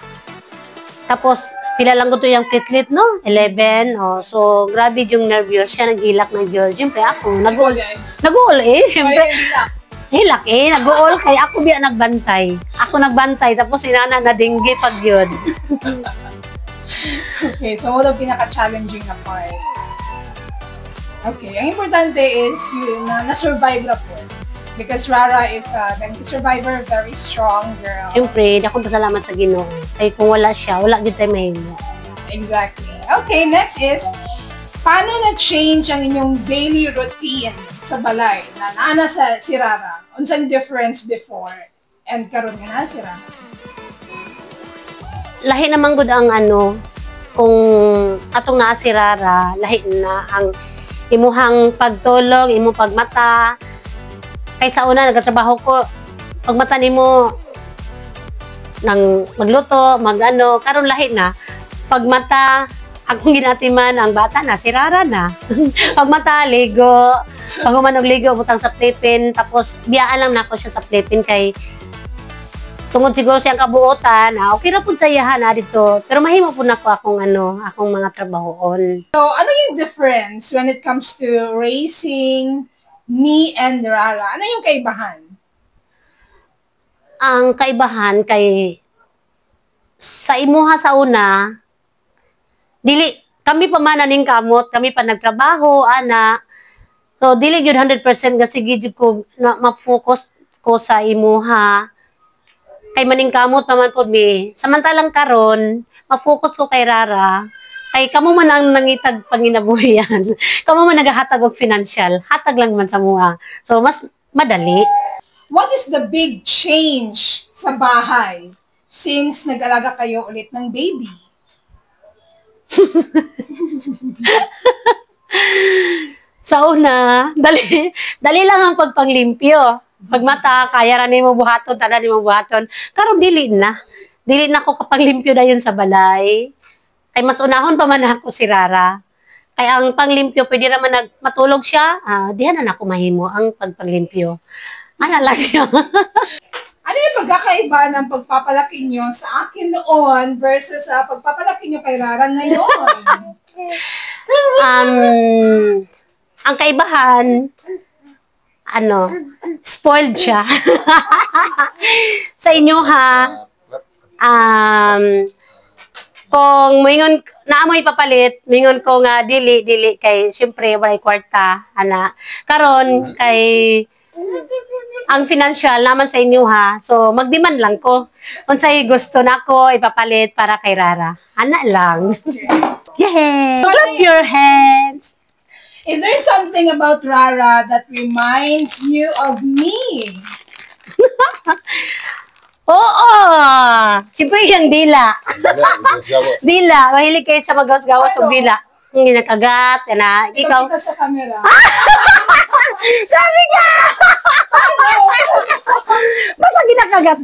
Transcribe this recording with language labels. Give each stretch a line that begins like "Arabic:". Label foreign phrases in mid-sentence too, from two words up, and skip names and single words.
Cebuano: Tapos pila lang gud to yung platelet no? 11. Oh, so grabe yung nervyos siya naghilak na gyud. Siyempre ako nag-uol siyempre. Hilak nag-uol kay ako biya nagbantay. Ako nagbantay tapos inana na dengue pag yun.
Filipino: Okay,
English: so what
Filipino: ang pinaka-challenging na part? Okay, ang importante is yun na-survive na po.
English: Because Rara is a dengue survivor, very strong girl.
Cebuano: Siyempre, akong pasalamat sa Ginoo. Kaya kung wala siya, wala din tayo mahilo.
English: Exactly. Okay, next is,
Cebuano: paano na-change ang inyong
English: daily routine
Cebuano: sa balay na naana sa si Rara? Unsang
English: difference before and
Cebuano: karon nga na si Rara? Lahi naman gud ang kung atong naa si Rara, lahi na ang imuhang pagtulog, imong pagmata. Kaysa una nagtrabaho ko, pagmata nimo nang magluto, karon lahi na. Pagmata, akong ginatiman ang bata na si Rara na. Pagmata, ligo. Pag umanog ligo, butang sa playpen. Tapos, biyaan lang na ako siya sa playpen kay tungod siguro siyang kabuotan. Okay na po sa iyahan dito. Pero mahimo po na ko akong mga trabahoon.
Filipino: So, ano yung
English: difference when it comes to raising me and
Filipino: Rara? Ano yung kaibahan?
Cebuano: Ang kaibahan kay sa imuha sa una, dili kami pa man ning kamot, kami pa nagtrabaho ana. So dili gyud 100% nga sige jud ko na ma-focus ko sa imuha. Kay maning kamot pa man pod mi. Samantalang karon, ma-focus ko kay Rara. Kay kamo man ang nangitag panginabuhian. Kamo man nagahatag og financial, hatag lang man sa mua. So mas madali.
English: What is the big change
Filipino: sa bahay since nag-alaga kayo ulit ng baby?
Cebuano: Sa una, dali lang ang pagpanglimpyo. Pagmata, kaya ra nimo buhaton, tanan nimo buhaton. Karon dili na. Dili na ko kapanglimpyo dayon sa balay. Kay mas unahon pa man ako si Rara. Kay ang panglimpyo pwede naman matulog siya, diha na nako mahimo ang pagpanglimpyo. Ana lang siya.
Filipino: Ano yung pagkakaiba ng pagpapalaki nyo sa akin noon versus sa pagpapalaki nyo kay Rara ngayon?
Cebuano: Ang kaibahan, spoiled siya. Sa inyo kung moingon naamoy papalit, mingon ko nga dili kay syempre walay kwarta karon kay ang financial naman sa inyo so magdemand lang ko unsay gusto nako ipapalit para kay Rara ana lang.
English: Yes, so, clap your hands. Is there something about Rara that reminds you of me?
Filipino: Oo! Siyempre yung dila. Dila. Mahilig kayo sa magawas-gawas o dila. Hindi nakagat. Ikaw. Kita sa camera. Sabi ka! Basta ginakagat.